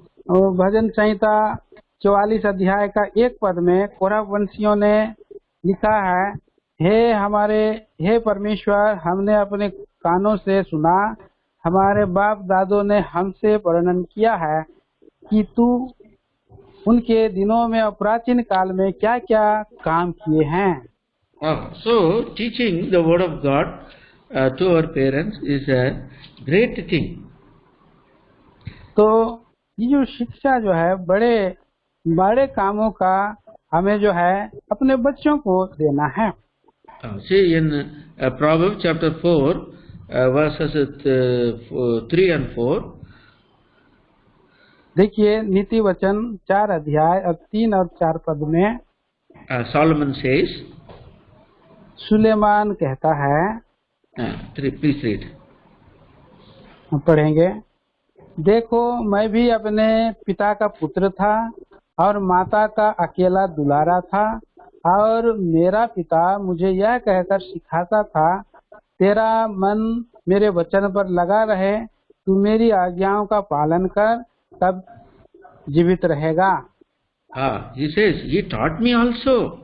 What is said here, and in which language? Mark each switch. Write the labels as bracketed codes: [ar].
[hi] और भजन संहिता 44 अध्याय का 1 पद में कोरह वंशियों ने लिखा है, हे परमेश्वर, हमने अपने कानों से सुना, हमारे बाप दादों ने हमसे वर्णन किया है कि तू उनके दिनों में और प्राचीन काल में क्या क्या काम किए हैं। [en] So teaching the word of God to our parents is a great thing. [hi] तो ये जो शिक्षा जो है बड़े बड़े कामों का हमें जो है अपने बच्चों को देना है। [en] See in Proverbs chapter 4 verses 3 and 4. [hi] देखिए नीति वचन 4 अध्याय और 3 और 4 पद में [en] Solomon says, [hi] सुलेमान कहता है, [en] please read. [hi] पढ़ेंगे। देखो, मैं भी अपने पिता का पुत्र था और माता का अकेला दुलारा था, और मेरा पिता मुझे यह कहकर सिखाता था, तेरा मन मेरे वचन पर लगा रहे, तू मेरी आज्ञाओं का पालन कर, तब जीवित रहेगा। [en] He says, he taught me also.